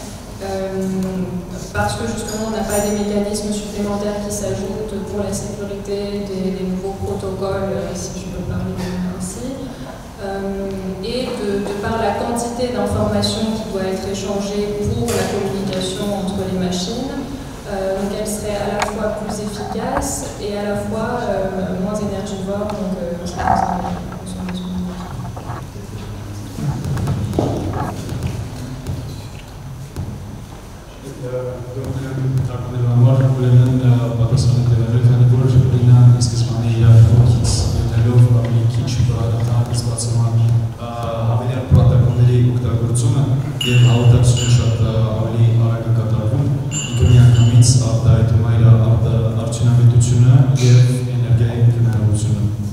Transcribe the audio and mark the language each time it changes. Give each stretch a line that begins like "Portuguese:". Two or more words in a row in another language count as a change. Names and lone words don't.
French: parce que justement on n'a pas des mécanismes supplémentaires qui s'ajoutent pour la sécurité des nouveaux protocoles, si je peux parler ainsi, et de par la quantité d'informations qui doit être échangée pour la communication entre les machines, donc elle serait à la fois plus efficace et à la fois moins énergivore, donc ça concerne la consommation d'énergie.
Armenian: Համար ուրեմն պատասխանը տվելով, քանի որ RINA-ն ի սկզբանե իր ոգից ելնելով ավելի քիչ բաղադրական հավելյալ պրոտոկոլների օգտագործումը եւ հաղորդակցությունը շատ ավելի արագ է կատարվում, ինքը միանգամից արտահայտում է իր արդյունավետությունը եւ էներգիայի խնայողությունը։